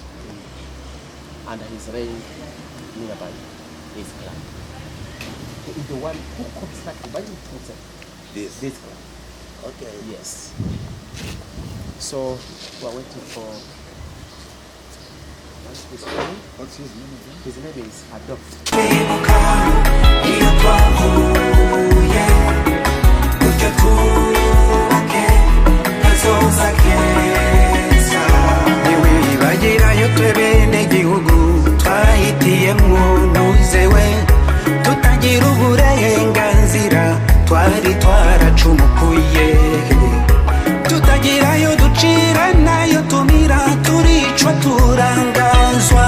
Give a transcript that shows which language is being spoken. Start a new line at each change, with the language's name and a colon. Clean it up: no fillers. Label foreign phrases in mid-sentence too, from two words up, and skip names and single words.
English: And he's laying nearby his club. He is the one who constructed by himself this club. Okay. Yes. So we're waiting for what's his name? What's his name again? His name is Adolf.
Rundi: kwibuka iyo twahuye gutyo twubake kazoza keza ntiwibagirayo twe bene gihugu twahitiyemwo nuzewe tutagira uburenganzira twari twaracumukuye tutagirayo ducira nayo tumira turicwa turangazwa